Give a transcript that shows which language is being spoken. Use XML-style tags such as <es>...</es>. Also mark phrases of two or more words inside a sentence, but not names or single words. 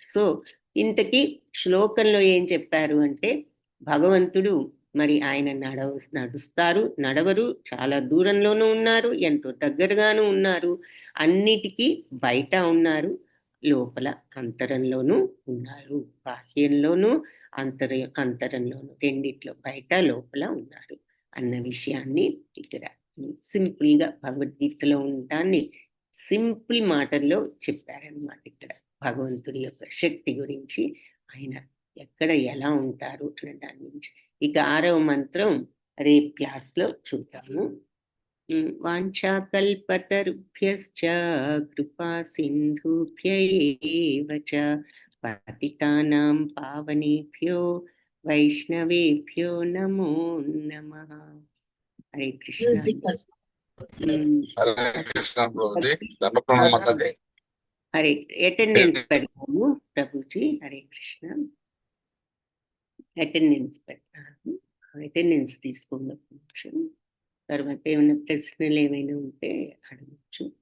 <te>సో ఇంతకీ శ్లోకంలో ఏం చెప్పారు అంటే భగవంతుడు మరి ఆయన నడుస్తారు, నడవరు, చాలా దూరంలోనూ ఉన్నారు, ఎంతో దగ్గరగాను ఉన్నారు, అన్నిటికీ బయట ఉన్నారు, లోపల అంతరంలోనూ ఉన్నారు, బాహ్యంలోనూ అంతరంలోనూ, రెండిట్లో బయట లోపల ఉన్నారు అన్న విషయాన్ని ఇక్కడ సింపుల్గా భగవద్గీతలో ఉండటాన్ని సింపుల్ మాటల్లో చెప్పారనమాట. ఇక్కడ భగవంతుడి యొక్క శక్తి గురించి, ఆయన ఎక్కడ ఎలా ఉంటారు అనే దాని గురించి. ఇక 6వ మంత్రం రేపు క్లాస్లో చూద్దాము.</te> <sa>వాంఛాకల్పతరుభ్యశ్చ కృపా సింధుభ్య ఏవ చ పతితానాం పావనేభ్యో వైష్ణవేభ్యో నమో నమః.</sa> <te>హరే కృష్ణ. హరే కృష్ణ ప్రభుజీ. దండ ప్రణామం మాతాజీ. హరే అటెండెన్స్ పెడతాము ప్రభుజీ. హరే కృష్ణ. అటెండెన్స్ పెడతాను. అటెండెన్స్ తీసుకోండి ఒక నిమిషం. తర్వాత ఏమైనా ప్రశ్నలు ఏమైనా ఉంటే అడగచ్చు.</te>